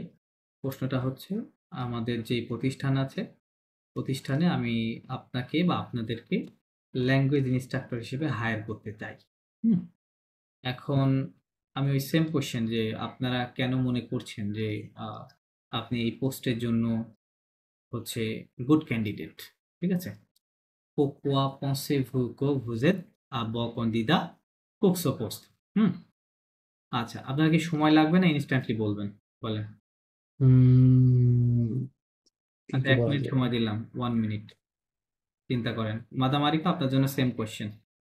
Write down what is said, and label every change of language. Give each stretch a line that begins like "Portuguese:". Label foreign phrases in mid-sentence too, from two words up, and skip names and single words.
Bangla: প্রশ্নটা হচ্ছে, আমাদের যে প্রতিষ্ঠান আছে, প্রতিষ্ঠানে আমি আপনাকে বা আপনাদেরকে
English: language instructor
Bangla: হিসেবে হায়ার করতে চাই। এখন আমি ওই সেম কোশ্চেন যে আপনারা কেন মনে করছেন যে আপনি এই পোস্টের জন্য হচ্ছে
English: good candidate,
Bangla: ঠিক আছে,
French: pourquoi pensez-vous que vous êtes un bon candidat pour ce poste?
Bangla: আচ্ছা, আপনার কি সময় লাগবে না ইনস্ট্যান্টলি বলবেন, বলেন। আচ্ছা, 1 মিনিট সময় দিলাম, 1 মিনিট চিন্তা করেন। মাদাম আরিফা, আপনার জন্য সেম কোশ্চেন।